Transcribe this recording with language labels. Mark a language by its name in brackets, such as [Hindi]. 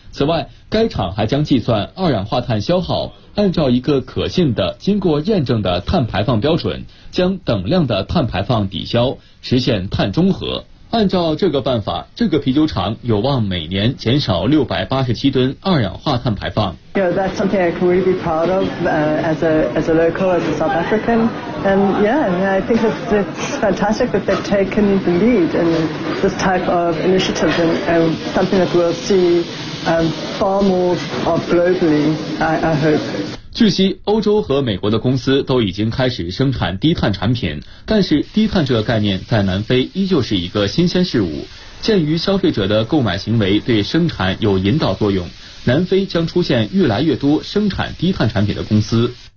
[Chinese] 此外，该厂还将计算二氧化碳消耗，按照一个可信的、经过验证的碳排放标准，将等量的碳排放抵消，实现碳中和。按照这个办法，这个啤酒厂有望每年减少687吨二氧化碳排放。 [English] You know, that's something I can really be proud of, as a local, as a South African. And yeah, I think it's fantastic that they've taken the lead in this type of initiative, and something that we'll see, far more of globally, I hope. [Chinese] 据悉，欧洲和美国的公司都已经开始生产低碳产品，但是低碳这个概念在南非依旧是一个新鲜事物。鉴于消费者的购买行为对生产有引导作用，南非将出现越来越多生产低碳产品的公司。